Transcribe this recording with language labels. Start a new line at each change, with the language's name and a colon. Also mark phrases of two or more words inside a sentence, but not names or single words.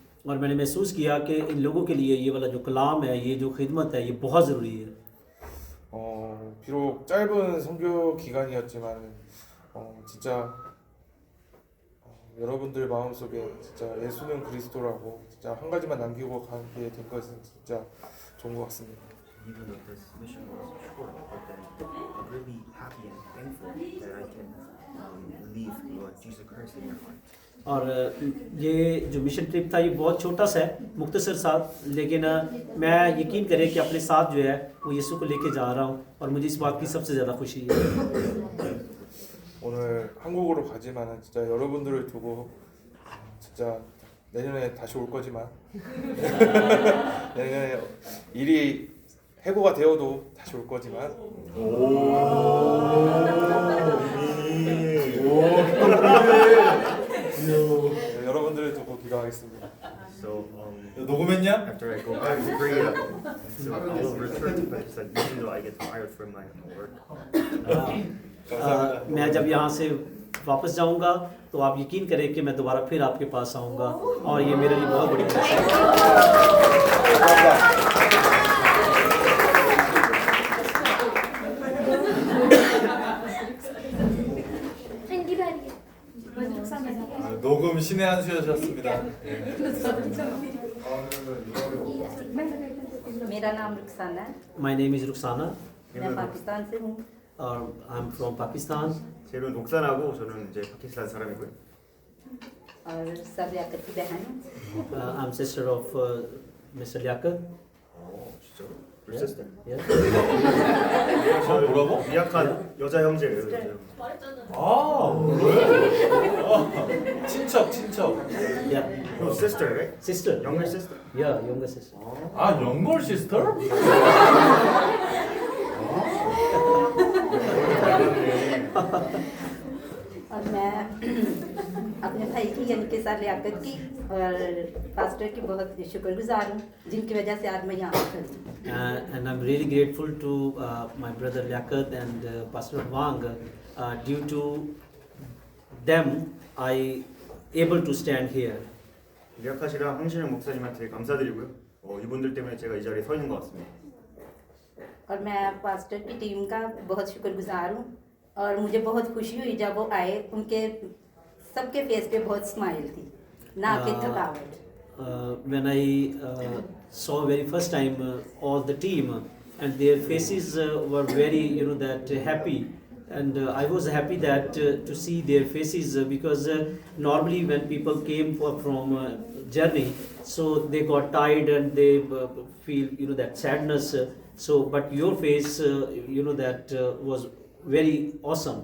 Urdu: اور میں نے محسوس کیا کہ ان لوگوں کے لیے یہ والا جو کلام ہے، یہ جو خدمت ہے، یہ بہت ضروری ہے.
Korean: 비록 짧은 선교 기간이었지만 진짜 여러분들 마음속에 진짜 예수는 그리스도라고 진짜 한 가지만 남기고 가게 된 것은 진짜 좋은 것 같습니다.
English: Even though this mission was short, but then I'm really happy and thankful that I can leave Jesus Christ in your heart.
Urdu: اور یہ جو
English: mission trip
Urdu: تھا یہ بہت چھوٹا سا ہے، مختصر سا، لیکن میں یقین کریں کہ اپنے ساتھ جو ہے وہ یسوع کو لے کے جا رہا ہوں اور مجھے اس بات کی سب سے زیادہ خوشی ہے.
Korean: 오늘 한국으로 가지만은 진짜 여러분들을 두고 진짜 내년에 다시 올 거지만 내년에 일이 해고가 되어도 다시 올 거지만 여러분들을 두고 기도하겠습니다.
English: So
Korean: 녹음했냐?
English: after I go back to Korea, so I will return to Pakistan even though I get fired from my work.
Urdu: میں جب یہاں سے واپس جاؤں گا تو آپ یقین کریں کہ میں دوبارہ پھر آپ کے پاس آؤں گا اور یہ میرے لیے بہت بڑی خوشی ہے.
Korean: 녹음 신의 한 수여셨습니다.
Urdu: میرا نام رخسانہ ہے.
English: My name is Ruxana
Urdu: میں پاکستان سے ہوں.
English: और I'm from Pakistan.
Korean: 제 이름은 옥산하고 저는 이제 파키스탄 사람이고요.
Urdu: اور سب لیاقت کی بہن ہوں.
English: I'm sister of Mr. Liaquat. 진짜로? Your sister? Yeah.
Korean: 뭐라고? 미약한 여자 형제예요. 여자 형제. 그래? 친척.
English: Yeah. No, sister, right? Sister. Younger sister. Yeah, younger sister.
Korean: 아,
English: younger sister?
Urdu: اور میں اپنے بھائی کی یعنی کہ سر لیاقت کی اور پاسٹر کی بہت شکرگزار ہوں جن کی وجہ سے آج میں یہاں پر ہوں.
English: And I'm really grateful to my brother Liaquat and Pastor Wang. Due to them, I able to stand here.
Korean: 리아카시랑 황신영 목사님한테 감사드리고요. 이분들 때문에 제가 이 자리에 서 있는 것 같습니다.
Urdu: اور میں پاسٹر کی ٹیم کا بہت شکرگزار ہوں اور مجھے بہت خوشی ہوئی جب وہ آئے. ان کے سب کے فیس پہ بہت سمائل تھی، نہ کہ تھکاوٹ.
English: When I saw very first time all the team and their faces were very that happy, and I was happy that to see their faces because normally when people came from journey, so they got tired and they feel that sadness, so but your face that was very awesome.